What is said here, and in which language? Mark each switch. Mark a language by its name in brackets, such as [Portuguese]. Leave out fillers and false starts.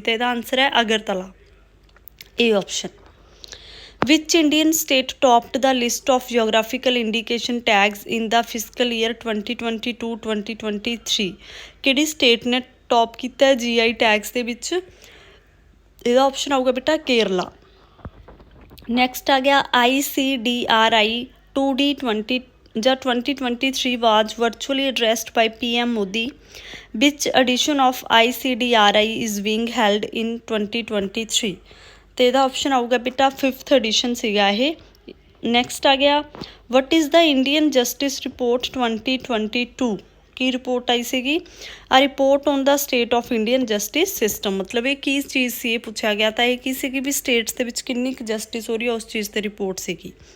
[Punjabi] ਤਾਂ ਇਹਦਾ ਆਨਸਰ ਹੈ ਅਗਰਤਲਾ। ਇਹ option. [English] Which Indian state topped the list of geographical indication tags in the fiscal year 2022-2023? [Punjabi] ਕਿਹੜੀ state ਨੇ ਟੌਪ ਕੀਤਾ GI ਟੈਗਸ ਦੇ ਵਿੱਚ? ਇਹਦਾ ਆਪਸ਼ਨ ਆਊਗਾ ਬੇਟਾ ਕੇਰਲਾ। ਨੈਕਸਟ ਆ ਗਿਆ [English] ICDRI 2D20 ਜਾਂ 2023 was virtually addressed by PM Modi. Which edition of ICDRI is being held in 2023? [Punjabi] ਅਤੇ ਇਹਦਾ ਆਪਸ਼ਨ ਆਊਗਾ ਬੇਟਾ 5th ਐਡੀਸ਼ਨ ਸੀਗਾ ਇਹ। ਨੈਕਸਟ ਆ ਗਿਆ [English] What is the Indian justice report 2022? [Punjabi] Ki report ਆਈ ਸੀਗੀ? [English] A report on the state of Indian justice system. [Punjabi] ਮਤਲਬ ਇਹ ਕੀ ਚੀਜ਼ ਸੀ? ਇਹ ਪੁੱਛਿਆ ਗਿਆ ਤਾਂ ਇਹ ਕੀ ਸੀਗੀ ਵੀ ਸਟੇਟਸ ਦੇ ਵਿੱਚ ਕਿੰਨੀ ਕੁ ਜਸਟਿਸ ਹੋ ਰਹੀ ਹੈ ਉਸ ਚੀਜ਼ 'ਤੇ ਰਿਪੋਰਟ ਸੀਗੀ।